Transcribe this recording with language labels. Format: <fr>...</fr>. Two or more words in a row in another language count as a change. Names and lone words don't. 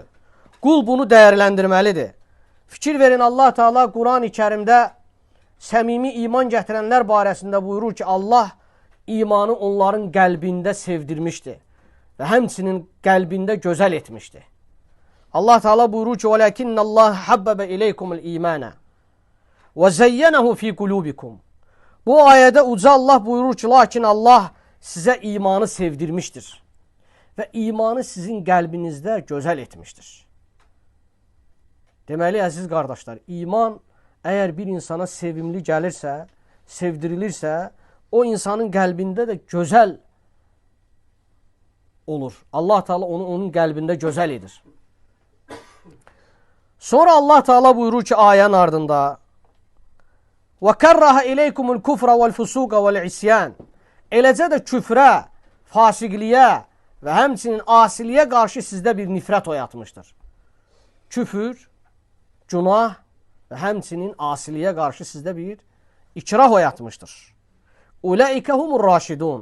<az>Qul bunu dəyərləndirməlidir. Fikir verin, Allah Teala Quran-ı Kərimdə səmimi iman gətirənlər barəsində buyurur ki, Allah imanı onların qəlbində sevdirmişdir və həmçinin qəlbində gözəl etmişdir. Allah Teala buyurur ki,</az> <ar>وَلَكِنَّ اللّٰهَ حَبَّبَ إِلَيْكُمُ الْإِيمَانَ وَزَيَّنَهُ فِي قُلُوبِكُمْ.</ar> <az>Bu ayədə uca Allah buyurur ki, lakin Allah sizə imanı sevdirmişdir və imanı sizin qəlbinizdə gözəl etmişdir. Deməli, əziz qardaşlar, iman əgər bir insana sevimli gəlirsə, sevdirilirsə, o insanın qəlbində də gözəl olur. Allah Teala onu onun qəlbində gözəl edir. Sonra Allah Teala buyurur ki ayənin ardında</az> <ar>وَكَرَّهَ إِلَيْكُمُ الْكُفْرَ وَالْفُسُوقَ وَالْعِسْيَانِ</ar> <az>Eləcə də küfrə, fasiqliyə və həmçinin asiliyə qarşı sizdə bir nifrət oyatmışdır. Küfür, günah və həmçinin asiliyə qarşı sizdə bir ikrah oyatmışdır.</az> <ar>أولئك هم الراشدون.</ar>